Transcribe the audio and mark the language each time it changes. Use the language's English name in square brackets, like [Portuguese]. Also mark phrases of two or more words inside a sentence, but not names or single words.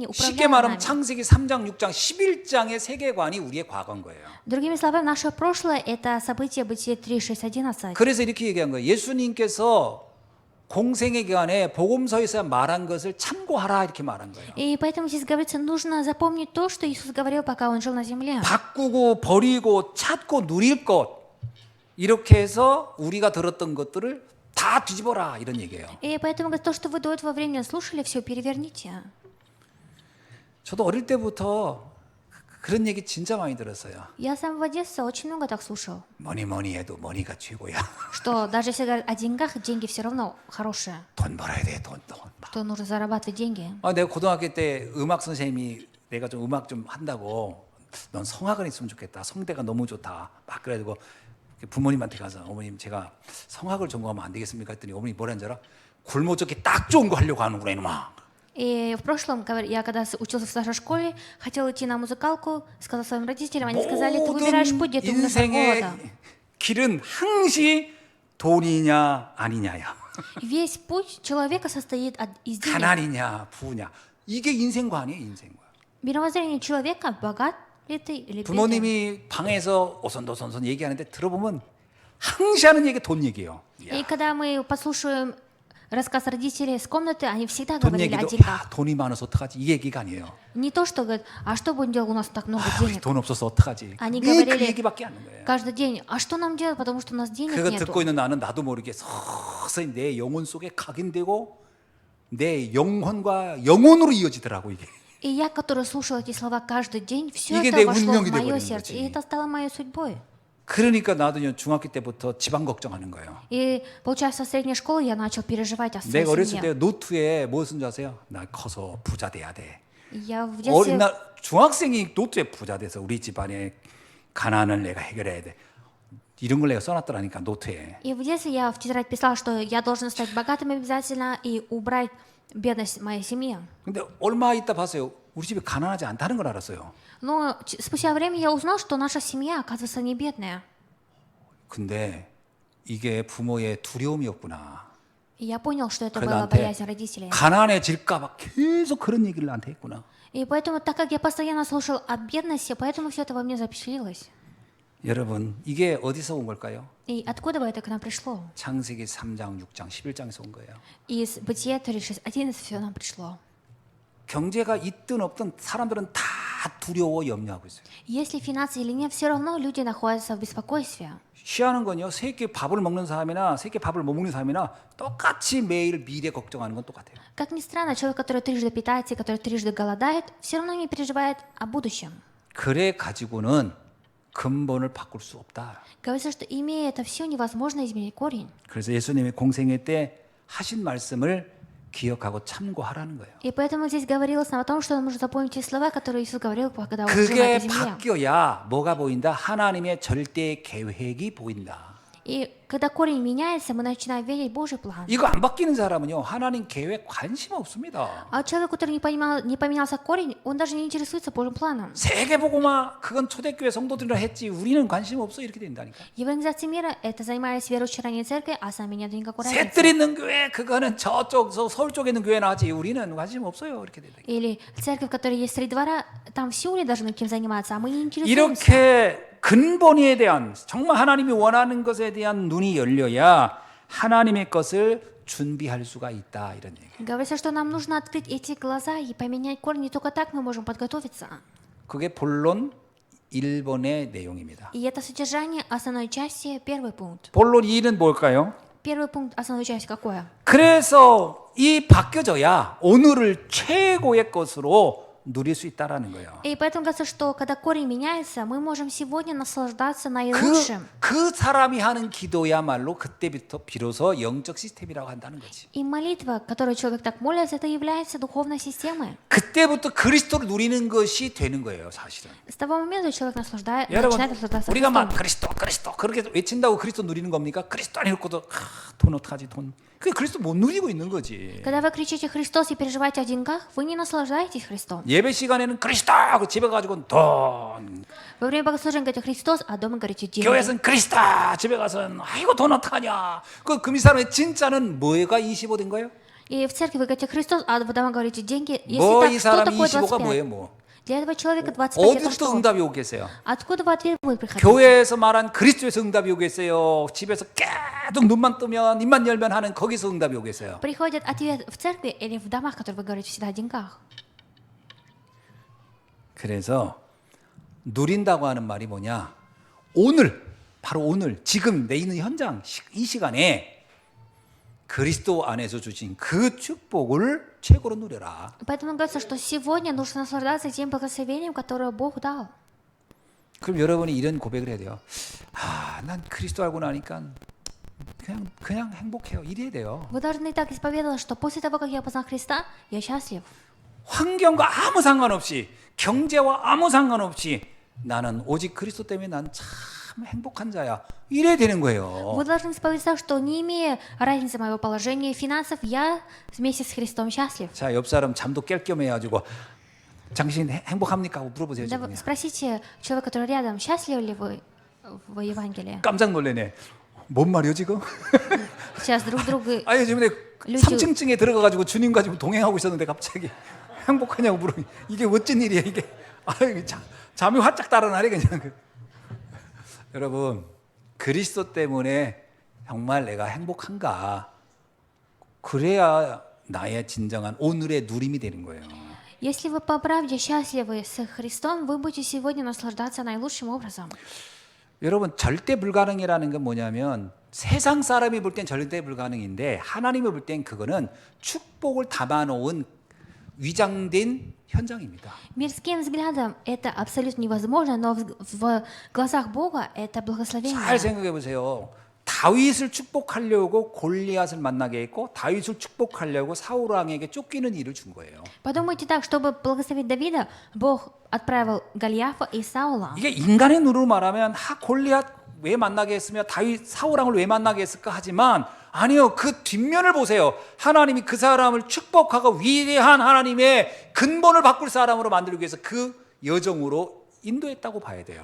[Korean] 쉽게 [Russian] управляло [Korean] 말하면 [Russian] нами. [Korean] 창세기 3장, 6장, 11장의 세계관이 우리의 과거인 거예요. [Russian] Другими словами, наше прошлое – это события Бытие 3, 6, 11. [Korean] 그래서 이렇게 얘기한 거예요. 예수님께서 공생의 기간에 복음서에서 말한 것을 참고하라 이렇게 말한 거예요. [Russian] И поэтому здесь говорится, нужно запомнить то, что Иисус говорил, пока Он жил на земле. [Korean] 바꾸고 버리고 찾고 누릴 것 이렇게 해서 우리가 들었던 것들을 다 뒤집어라 이런 얘기예요. [Russian] И поэтому говорит, то, что вы до этого времени слушали, все переверните. [Korean] 저도 어릴 때부터 그런 얘기 진짜 많이 들었어요. [Russian] Я с самого детства очень много так слушал, [Korean] 뭐니 해도 머니가 최고야. [Russian] что даже если говорят о деньгах, деньги все равно хорошие, [Korean] 돈 벌어야 돼, 돈. [Russian] что нужно зарабатывать деньги. [Korean] 내가 고등학교 때 음악 선생님이 내가 좀 음악 좀 한다고 넌 성악을 했으면 좋겠다. 성대가 너무 좋다. 막 그래가지고 부모님한테 가서 어머님 제가 성악을 전공하면 안 되겠습니까? 했더니 어머니 뭐라는 줄 알아? 굶어 죽기 딱 좋은 거 하려고 하는구나 이놈아. [Russian] И в прошлом, я когда учился в старшей школе, хотел идти на музыкалку, сказал своим родителям, они сказали, ты выбираешь путь, где ты умрешь от [Korean] 인생의 [Russian] голода. [Korean] 길은 항시 돈이냐 아니냐야. [Russian] Весь путь человека состоит из денег. [Korean] 가난이냐 부냐. 이게 인생관이에요, 인생관. [Russian] Мировоззрение человека, богат ли ты или беден. [Korean] 부모님이 방에서 오손도손손 얘기하는데 들어보면 항시 하는 얘기 돈 얘기예요. [Russian] И когда мы послушаем рассказ родителей с комнаты, они всегда [Korean] 돈 [Russian] говорили о [Korean] 얘기도 [Russian] деньгах. [Korean] 야 돈이 많아서 어떡하지 이 얘기가 아니에요. [Russian] Не то, что говорят, а что будем делать, у нас так много [Korean] 아유, [Russian] денег. [Korean] 돈 없어서 어떡하지. [Russian] Они [Korean] 늘 그 [Russian] говорили [Korean] 얘기밖에 안 하는 거예요. [Russian] каждый день, а что нам делать, потому что у нас денег [Korean] 그거 [Russian] нету. [Korean] 듣고 있는 나는 나도 모르게 서서히 내 영혼 속에 각인되고 내 영혼과 영혼으로 이어지더라고 이게. [Russian] И я, которая слушала эти слова каждый день, все [Korean] 이게 [Russian] это [Korean] 내 [Russian] вошло в [Korean] 운명이 [Russian] мое [Korean] 돼버리는 [Russian] сердце. [Korean] 거지. [Russian] И это стало моей судьбой. [Korean] 그러니까 나도 중학교 때부터 집안 걱정하는 거예요. [Russian] И, получается, в средней школе я начал переживать о своей [Korean] 내가 어렸을 때 [Russian] семье. [Korean] 노트에 뭐 쓴 줄 아세요? 나 커서 부자 돼야 돼. [Russian] И я в [Korean] 어린 [Russian] детстве [Korean] 날 중학생이 노트에 부자 돼서 우리 집안의 가난을 내가 해결해야 돼. 이런 걸 내가 써놨더라니까 노트에. [Russian] И в детстве я в тетрадь писала, что я должен стать богатым обязательно и убрать бедность в моей семье. [Korean] 근데 얼마 있다 봤어요. 우리 집이 가난하지 않다는 걸 알았어요. [Russian] Но спустя время я узнал, что наша семья, оказывается, не бедная. [Korean] 근데 이게 부모의 두려움이었구나. [Russian] И я понял, что это [Korean] 그래 [Russian] была [Korean] 나한테 [Russian] боязнь родителей. [Korean] 가난해질까 봐 계속 그런 얘기를 나한테 했구나. [Russian] И поэтому, так как я постоянно слушал о бедности, поэтому все это во мне запечатлелось. [Korean] 여러분 이게 어디서 온 걸까요? [Russian] И откуда бы это к нам пришло? [Korean] 창세기 3장, 6장, 11장에서 온 거예요. [Russian] Из Бытия 36, 11 все нам пришло. [Korean] 경제가 있든 없든 사람들은 다 두려워 염려하고 있어요. [Russian] Если финансы или нет, все равно люди находятся в беспокойстве. [Korean] 희한한 건요. 세 끼 밥을 먹는 사람이나 세 끼 밥을 못 먹는 사람이나 똑같이 매일 미래 걱정하는 건 똑같아요. [Russian] Как ни странно, человек, который трижды питается и который трижды голодает, все равно не переживает о будущем. [Korean] 그래 가지고는 근본을 바꿀 수 없다. [Russian] Говорится, что имея это все, невозможно изменить корень. [Korean] 그래서 예수님이 공생애 때 하신 말씀을 기억하고 참고하라는 거예요. [Russian] И поэтому здесь говорилось нам о том, что нужно запомнить те слова, которые Иисус говорил, когда Он жил на [Korean] 그게 [Russian] этой земле. [Korean] 바뀌어야 뭐가 보인다? 하나님의 절대 계획이 보인다. [Russian] И когда корень меняется, мы начинаем видеть Божий план. [Korean] 이거 안 바뀌는 사람은요 하나님 계획 관심 없습니다. [Russian] А человек, который не поменялся корень, он даже не интересуется Божьим планом. [Korean] 세계복음화 그건 초대교회 성도들이라 했지 우리는 관심 없어 이렇게 된다니까. [Russian] Евангелизация мира – это занимались верующие ранней церкви, а сами нет никакой разницы. [Korean] 셋들 있는 교회 그거는 저쪽 서울 쪽에 있는 교회나 하지 우리는 관심 없어요 이렇게 된다. [Russian] Или церковь, которая есть среди двора, там в Сеуле должны этим заниматься, а мы не интересуемся. [Korean] 이렇게 근본에 대한 정말 하나님이 원하는 것에 대한 눈이 열려야 하나님의 것을 준비할 수가 있다 이런 얘기. [Russian] Говорится, что нам нужно открыть эти глаза и поменять корни, только так мы можем подготовиться. [Korean] 그게 본론 1번의 내용입니다. [Russian] И это содержание основной части, первый пункт. [Korean] 본론 2는 뭘까요? [Russian] Первый пункт основной части какое? [Korean] 그래서 이 바뀌어져야 오늘을 최고의 것으로 누릴 수 있다라는 거예요. [Russian] И поэтому кажется, что когда корень меняется, мы можем сегодня наслаждаться наилучшим. [Korean] 그 사람이 하는 기도야말로 그때부터 비로소 영적 시스템이라고 한다는 거지. [Russian] И молитва, которую человек так молится, это является духовной системой. [Korean] 그때부터 그리스도를 누리는 것이 되는 거예요, 사실은. [Russian] С того момента человек [Korean] 여러분, [Russian] начинает наслаждаться [Korean] 우리가 막 [Russian] Христом. [Korean] 그리스도 그렇게 외친다고 그리스도 누리는 겁니까? 그리스도 아니고도 돈 어떡하지 돈. 그 그리스도 못 누리고 있는 거지. [Russian] Когда вы кричите «Христос» и переживаете о деньгах, вы не наслаждаетесь Христом. [Korean] 예배 시간에는 그리스도 하고 집에 가지고는 돈. [Russian] Во время богослужения говорите «Христос», а дома говорите «деньги». [Korean] 교회에서는 그리스도 집에 가서는 아이고 돈 어떡하냐. 그 사람의 진짜는 뭐가 25 된 거예요? [Russian] И в церкви вы говорите «Христос», а дома говорите «деньги». [Korean] 뭐 이 [Russian] Если так, что [Korean] 사람이 [Russian] такое [Korean] 25가 뭐예요 25? 뭐? [Russian] Для этого человека 25 это [Korean] 어디부터 [Russian] что? [Korean] 응답이 오겠어요? [Russian] Откуда вы ответ будет приходить? [Korean] 교회에서 말한 그리스도에서 응답이 오겠어요? 집에서 계속 눈만 뜨면 입만 열면 하는 거기서 응답이 오겠어요? [Russian] Приходит ответ в церкви или в домах, которые вы говорите всегда о деньгах? [Korean] 그래서 누린다고 하는 말이 뭐냐? 오늘 바로 오늘 지금 내 있는 현장 이 시간에 그리스도 안에서 주신 그 축복을 최고로 누려라. [Russian] Поэтому говорится, что сегодня нужно наслаждаться тем благословением, которое Бог дал. [Korean] 그럼 여러분이 이런 고백을 해야 돼요. 난 그리스도 알고 나니까 그냥 행복해요. 이래야 돼요. [Russian] Вы должны так исповедовать, что после того, как я познал Христа, я счастлив. [Korean] 환경과 아무 상관없이 경제와 아무 상관없이 나는 오직 그리스도 때문에 난 참 행복한 자야. 이래야 되는 거예요. [Russian] Вы должны исповедовать, что не имея разницы моего положения и финансов, я вместе с Христом счастлив. [Korean] 자, 옆 사람 잠도 깰 겸 해가지고 당신 행복합니까? 하고 물어보세요. [Russian] Да, [Korean] 지금. [Russian] спросите человека, который рядом, счастливы ли вы в Евангелии? [Korean] 깜짝 놀래네. 뭔 말이요 지금? [Russian] Сейчас друг друга... [Korean] 아니 지금 내 [Russian] люди- [Korean] 3층에 들어가가지고 주님 가지고 동행하고 있었는데 갑자기 행복하냐고 물으면 이게 어쩐 일이야 이게. 잠이 활짝 달아나네 그냥. 여러분 그리스도 때문에 정말 내가 행복한가? 그래야 나의 진정한 오늘의 누림이 되는 거예요. Если вы по правде счастливы с Христом, вы будете сегодня наслаждаться наилучшим образом. 여러분 절대 불가능이라는 건 뭐냐면 세상 사람이 볼 땐 절대 불가능인데 하나님이 볼 땐 그거는 축복을 담아놓은 위장된 현장입니다. Мирским взглядом это абсолютно невозможно, но в глазах Бога это благословение. 잘 생각해 보세요. 다윗을 축복하려고 골리앗을 만나게 했고 다윗을 축복하려고 사울 왕에게 쫓기는 일을 준 거예요. Подумайте так, чтобы благословить Давида, Бог отправил Голиафа и Саула. 이게 인간의 눈으로 말하면 골리앗 왜 만나게 했으며 다윗 사울 왕을 왜 만나게 했을까 하지만 아니요. 그 뒷면을 보세요. 하나님이 그 사람을 축복하고 위대한 하나님의 근본을 바꿀 사람으로 만들기 위해서 그 여정으로 인도했다고 봐야 돼요.